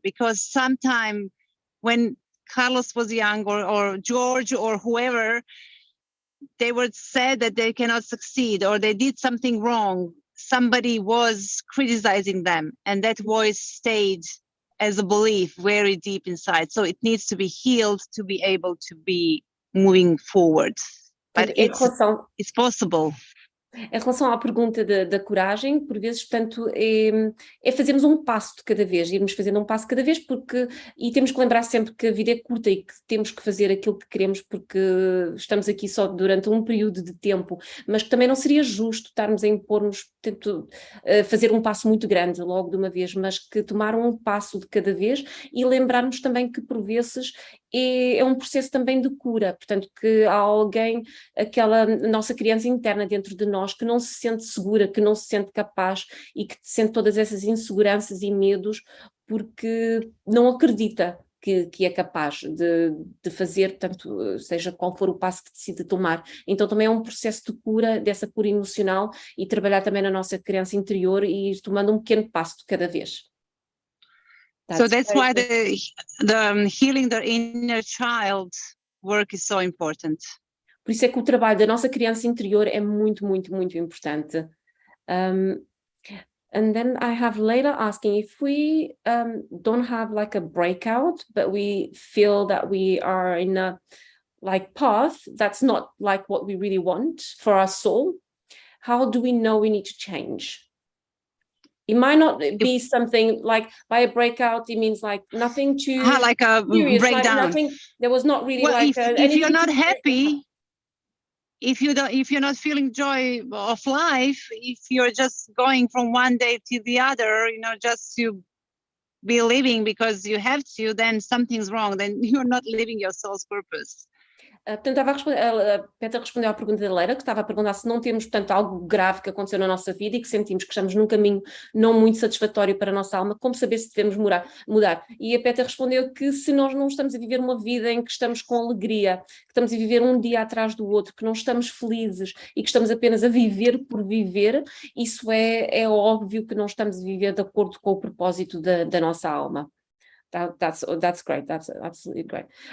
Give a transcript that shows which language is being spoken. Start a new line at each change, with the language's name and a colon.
English: Because sometime when Carlos was young, or George or whoever, they were said that they cannot succeed or they did something wrong. Somebody was criticizing them, and that voice stayed as a belief very deep inside. So it needs to be healed to be able to be moving forward. But it's possible.
Portuguese: Em relação à pergunta da coragem, por vezes, portanto, é fazermos um passo de cada vez, irmos fazendo um passo de cada vez, e temos que lembrar sempre que a vida é curta e que temos que fazer aquilo que queremos, porque estamos aqui só durante um período de tempo, mas que também não seria justo estarmos a impor-nos, portanto, fazer um passo muito grande logo de uma vez, mas que tomar um passo de cada vez e lembrarmos também que, por vezes, é um processo também de cura, portanto, que há alguém, aquela nossa criança interna dentro de nós que não se sente segura, que não se sente capaz e que sente todas essas inseguranças e medos porque não acredita que é capaz de fazer, portanto, seja qual for o passo que decide tomar. Então também é um processo de cura, dessa cura emocional, e trabalhar também na nossa criança interior e ir tomando um pequeno passo de cada vez.
English: So that's why the healing the inner child work is so important.
Portuguese: Por isso é que o trabalho da nossa criança interior é muito, muito, muito importante.
English: And then I have later asking if we don't have like a breakout, but we feel that we are in a like path that's not like what we really want for our soul, how do we know we need to change? It might not be something like by a breakout, it means like nothing too like a serious, breakdown. like nothing, there was not really if you're not happy, if you're not feeling joy of life, if you're just going from one day to the other, just to be living because you have to, then something's wrong, then you're not living your soul's purpose.
Portuguese: Portanto, a Petra respondeu à pergunta da Leira, que estava a perguntar se não temos, portanto, algo grave que aconteceu na nossa vida e que sentimos que estamos num caminho não muito satisfatório para a nossa alma, como saber se devemos mudar? E a Petra respondeu que se nós não estamos a viver uma vida em que estamos com alegria, que estamos a viver um dia atrás do outro, que não estamos felizes e que estamos apenas a viver por viver, isso é óbvio que não estamos a viver de acordo com o propósito da nossa alma.
English: That's great, that's absolutely great.